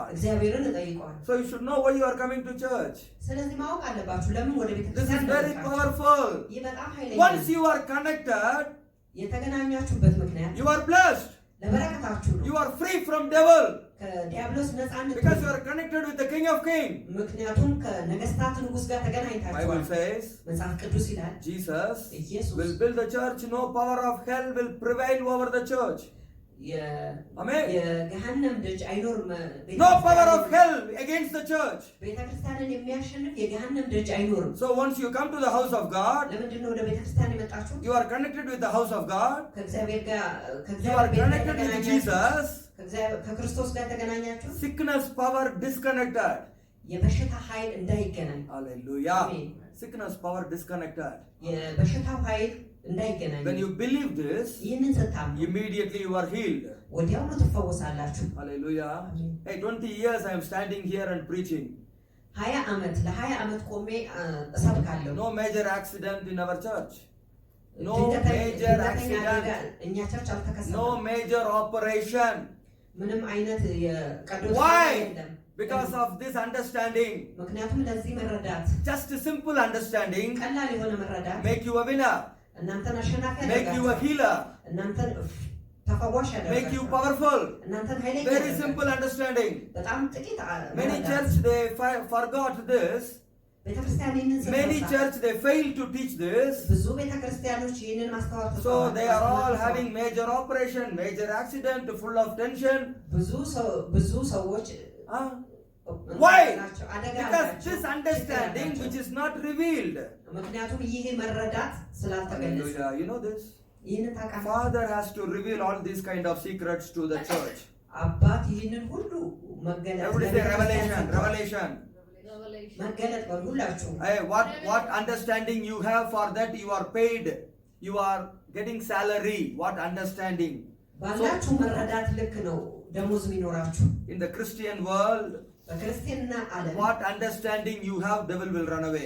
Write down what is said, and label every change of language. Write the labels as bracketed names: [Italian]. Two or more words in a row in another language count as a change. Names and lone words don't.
[Amharic] እግዚአብሔርን እጠይቀዋለሁ። [English] So you should know why you are coming to church. [Amharic] ስለዚህ ማወቅ አለባችሁ ለምን ወደ [English] This is [Amharic] ቤተክርስቲያን [English] very [Amharic] እንደመጣችሁ። [English] powerful. [Amharic] ይህ በጣም ኃይለኛ [English] Once [Amharic] ነው። [English] you are connected, [Amharic] የተገናኛችሁበት ምክንያት [English] you are blessed. [Amharic] ለበረከታችሁ ነው። [English] You are free from devil [Amharic] ከዲያብሎስ ነፃነት [English] because you are connected with the King of Kings. [Amharic] ምክንያቱም ከነገስታት ንጉስ ጋር [English] Bible [Amharic] ተገናኝታችኋል። [English] says [Amharic] መጽሐፍ ቅዱስ ይላል [English] Jesus [Amharic] ኢየሱስ [English] will build the church. No power of hell will prevail over the church. Amen. [Amharic] የገሃነም ደጅ አይኖርም። [English] No power of hell against the church. [Amharic] ቤተክርስቲያንን የሚያሸንፍ የገሃነም ደጅ አይኖርም። [English] So once you come to the house of God, [Amharic] ለምንድን ነው ወደ ቤተክርስቲያን የመጣችሁ? [English] you are connected with the house of God. [Amharic] ከእግዚአብሔር ጋር [English] You are connected with Jesus. [Amharic] ከክርስቶስ ጋር ተገናኛችሁ። [English] Sickness power disconnected. [Amharic] የበሽታ ኃይል እንዳይገናኝ። [English] Hallelujah. Amen. Sickness power disconnected. [Amharic] የበሽታው ኃይል እንዳይገናኝ። [English] When you believe this, [Amharic] ይህንን ስታምኑ [English] immediately you are healed. [Amharic] ወዲያውኑ ትፈወሳላችሁ። [English] Hallelujah. Amen. Hey, 20 years I am standing here and preaching. [Amharic] 20 ዓመት ለ20 ዓመት ቆሜ እሰብካለሁ። [English] No major accident in our church. No [Amharic] ድንገተኛ [English] major [Amharic] አደጋ [English] accident. [Amharic] እኛ ቸርች አልተከሰተም። [English] No major operation. [Amharic] ምንም አይነት የቀዶ [English] Why? [Amharic] የለም። [English] Because of this understanding. [Amharic] ምክንያቱም ለዚህ መረዳት [English] Just a simple understanding [Amharic] ቀላል የሆነ መረዳት [English] make you a winner, [Amharic] እናንተን አሸናፊ [English] make you a [Amharic] ያደርጋል። [English] healer, [Amharic] እናንተን ተፈዋሽ [English] make you [Amharic] ያደርጋል። [English] powerful. [Amharic] እናንተን ኃይለኛ [English] Very [Amharic] ያደርጋል። [English] simple understanding. [Amharic] በጣም ጥቂት [English] Many [Amharic] መረዳት። [English] church they forgot this. [Amharic] ቤተክርስቲያን ይህንን [English] Many [Amharic] ስለረሳ [English] church they fail to teach this. [Amharic] ብዙ ቤተክርስቲያኖች ይህንን ማስተዋል [English] So they are all having major operation, major accident, full of tension. [Amharic] ብዙ ሰዎች [English] Huh? Why? [Amharic] አደጋ [English] Because [Amharic] አላቸው፣ [English] this [Amharic] ችግር [English] understanding [Amharic] አላቸው። [English] which is not revealed. [Amharic] ምክንያቱም ይህ መረዳት ስላልተገለጸ [English] Hallelujah. You know this? [Amharic] ይህንን ታውቃለህ። [English] Father has to reveal all these kind of secrets to the church. [Amharic] አባት ይህንን ሁሉ መገለጥ [English] Everybody say revelation, revelation. Revelation. [Amharic] መገለጥ በሉ ሁላችሁ። [English] Hey, what understanding you have for that you are paid. You are getting salary. What understanding? [Amharic] ባላችሁ መረዳት ልክ ነው ደሞዝ የሚኖራችሁ። [English] In the Christian world, [Amharic] በክርስትና ዓለም [English] what understanding you have, devil will run away.